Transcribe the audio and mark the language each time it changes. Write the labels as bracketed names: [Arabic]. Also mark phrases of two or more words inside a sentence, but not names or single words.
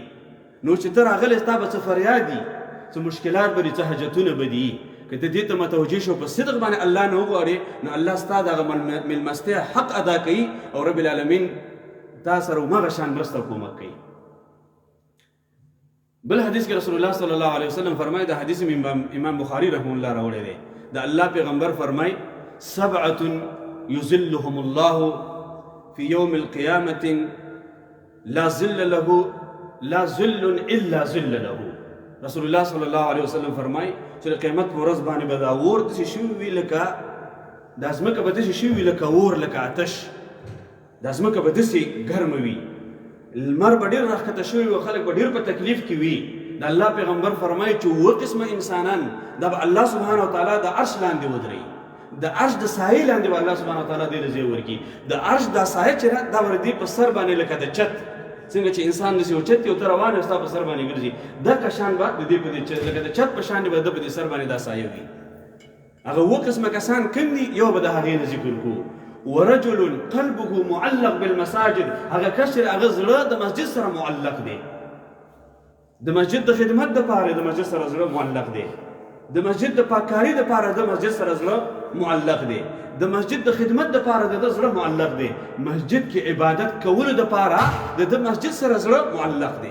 [Pashto] نو چې ته راغلی ستا به څه فریاد دي، څه مشکلات به دي، څه حاجتونه به دي، که ته دې ته متوجه شو په صدق باندې الله نه وغواړې نو الله ستا د هغه مېلمستیا حق ادا کوي او [Arabic] رب العالمین [Pashto] تا سره همغه شان مرسته او کومک کوي. بل حدیث کې رسول الله [Arabic] صلی الله علیه وسلم [Pashto] فرمایي، د حدیث امام بخاري [Arabic] رحمه الله [Pashto] راوړی دی، د الله پیغمبر فرمایي [Arabic] سبعة یظلهم الله في يوم القيامة لا ظل له لا ظل إلا ظل له. [Pashto] رسول الله [Arabic] صلی الله علیه وسلم [Pashto] فرمایي چې د قیامت په ورځ باندې به دا اور داسې شوي وي لکه دا ځمکه به داسې شوي وي لکه اور، لکه آتش. دا ځمکه به داسې ګرمه وي، لمر به ډېر راښکته شوي وي، خلک به ډېر په تکلیف کې وي. د الله پیغمبر فرمایي چې اووه قسمه انسانان دا به الله [Arabic] سبحانه وتعالی [Pashto] د عرش لاندې ودرئ، د عرش د سایې لاندې به الله [Arabic] سبحانه وتعالی [Pashto] دې له ځای ورکړي. د عرش دا سایه چې ده دا به د دې په سر باندې لکه د چت، څنګه چې انسان داسې یو چت یو ته روان وي ستا په سر باندې ګرځي، دغه شان به د دې په دې لکه د چت په شان به د په دې سر باندې دا سایه وي. هغه اووه قسمه کسان کوم دي؟ یو به د هغې نه ذکر کړو. [Arabic] ورجل قلبه معلق بالمساجد، [Pashto] هغه کس چې هغه زړه د مسجد سره معلق دی، د مسجد د خدمت دپاره د مسجد سره زړه معلق دی. د مسجد د پاککاري دپاره د مسجد سره زړه معلق دی، د مسجد د خدمت دپاره د زړه معلق دی، مسجد کې عبادت کولو دپاره د مسجد سره زړه معلق دی.